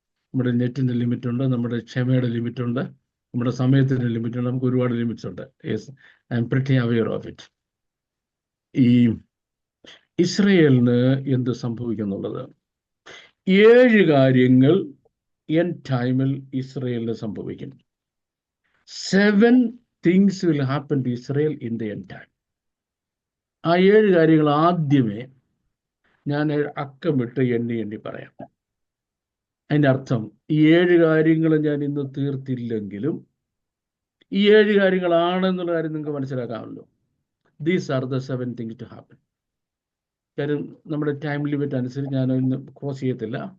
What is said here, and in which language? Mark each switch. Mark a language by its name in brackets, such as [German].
[Malayalam] നമ്മുടെ നെറ്റിൻ്റെ ലിമിറ്റുണ്ട്, നമ്മുടെ ക്ഷമയുടെ ലിമിറ്റുണ്ട്, നമ്മുടെ സമയത്തിൻ്റെ ലിമിറ്റുണ്ട്, നമുക്ക് ഒരുപാട് ലിമിറ്റ്സ് ഉണ്ട്. [English] Yes, I'm pretty aware of it. [Malayalam] ഈ ഇസ്രയേലിന് എന്ത് സംഭവിക്കുന്നുള്ളത്, 7 കാര്യങ്ങൾ എൻഡ് ടൈമിൽ ഇസ്രയേലിന് സംഭവിക്കും. [English] 7 things will happen to Israel in the end time. [Malayalam] ആ 7 കാര്യങ്ങൾ ആദ്യമേ ഞാൻ അക്കമിട്ട് എണ്ണി പറയാം. അതിൻ്റെ അർത്ഥം, ഈ 7 കാര്യങ്ങൾ ഞാൻ ഇന്ന് തീർത്തില്ലെങ്കിലും ഈ 7 കാര്യങ്ങളാണെന്നുള്ള കാര്യം നിങ്ങൾക്ക് മനസ്സിലാക്കാമല്ലോ. [English] These are the 7 things to happen. [Malayalam] കാര്യം നമ്മുടെ ടൈം ലിമിറ്റ് അനുസരിച്ച് ഞാൻ ഇന്ന് ക്രോസ് ചെയ്യത്തില്ല.